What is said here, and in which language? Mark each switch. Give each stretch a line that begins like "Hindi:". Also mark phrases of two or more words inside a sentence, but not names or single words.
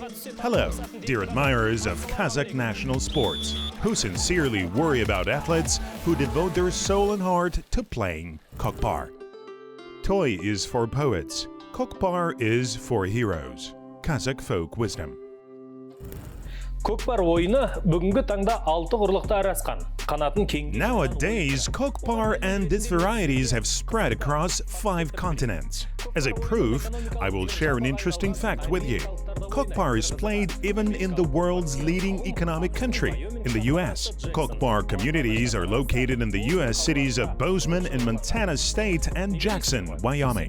English: Hello, dear admirers of Qazaq national sports, who sincerely worry about athletes who devote their soul and heart to playing Kokpar. Toy is for poets. Kokpar is for heroes. Qazaq folk wisdom.
Kazakh: Kokpar oyunu бүгінгі таңда 6 құрлықта арасқан. Қанатын кең.
English: Nowadays, Kokpar and its varieties have spread across 5 continents. As a proof, I will share an interesting fact with you. Kokpar is played even in the world's leading economic country, in the US. Kokpar communities are located in the US cities of Bozeman in Montana State and Jackson, Wyoming.